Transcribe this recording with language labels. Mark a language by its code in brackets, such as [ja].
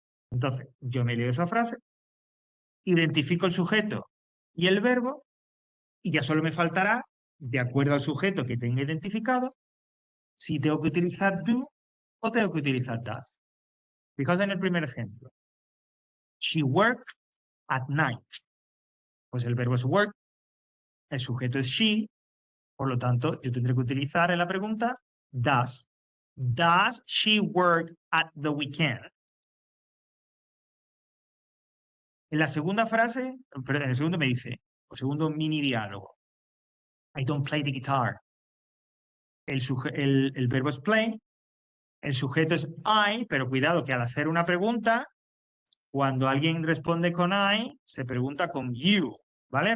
[es] Entonces, yo me leo esa frase, identifico el sujeto y el verbo, y ya solo me faltará, de acuerdo al sujeto que tenga identificado, si tengo que utilizar do o tengo que utilizar does. Fijaos en el primer ejemplo. [en] She worked at night. [es] Pues el verbo es work, el sujeto es she, por lo tanto, yo tendré que utilizar en la pregunta does. [en] Does she work at the weekend? [es] En la segunda frase, perdón, en el segundo me dice, o segundo mini diálogo, [en] I don't play the guitar. [es] El verbo es play, el sujeto es I, pero cuidado que al hacer una pregunta, cuando alguien responde con I, se pregunta con you, ¿vale?